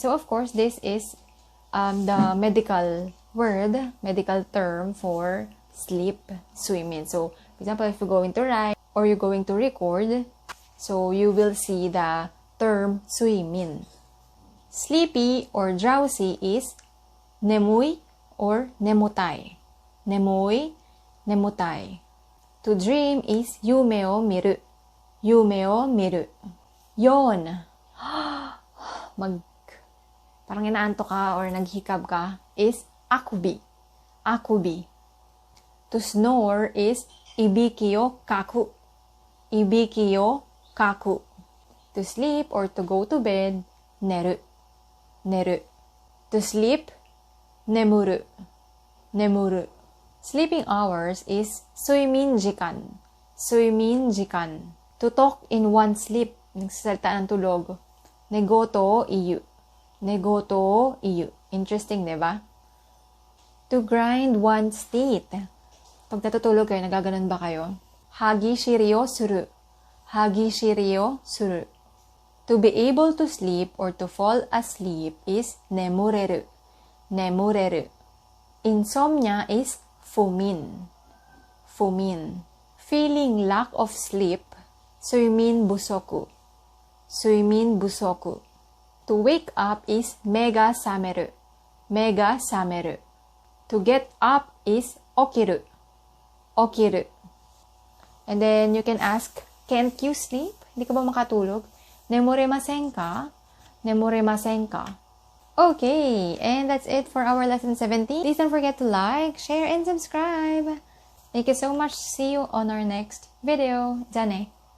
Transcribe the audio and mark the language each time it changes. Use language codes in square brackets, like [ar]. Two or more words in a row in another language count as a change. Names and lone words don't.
[en] So of course, this is the medical word, medical term for sleep, suimin. So for example, if you're going to write or you're going to record, so you will see the term suimin. Sleepy or drowsy is nemui or nemutai. [ja] 眠い、眠たい. [en] To dream is [ja] 夢を見る. 夢を見る. Yon. [tl] Parang inaanto ka or naghikab ka is akubi. [ja] Akubi. [en] To snore is [ja] いびきをかく. いびきをかく. [en] To sleep or to go to bed, neru. Neru. To sleep, [ja] nemuru. Nemuru. [en] Sleeping hours is [ja] 睡眠時間. 睡眠時間. [en] To talk in one sleep. [tl] Nagsasalita ng tulog. [ja] 寝言言う。寝言言う. [en] Interesting, diba? To grind one's teeth. [tl] Pag natutulog kayo, nagaganon ba kayo? [ja] 歯ぎしりをする。歯ぎしりをする. [en] To be able to sleep or to fall asleep is nemureru. Nemureru. Insomnia is fumin. Fumin. Feeling lack of sleep, [ja] 睡眠不足. 睡眠不足. [en] To wake up is [ja] 目が覚める. 目が覚める. [en] To get up is okiru. [ja] Okiru. [en] And then you can ask, can't you sleep? [tl] Hindi ka ba makatulog? [ja] 眠れませんか？眠れませんか? [en] Okay, and that's it for our lesson 17. Please don't forget to like, share, and subscribe. Thank you so much. See you on our next video. [ja] じゃあね。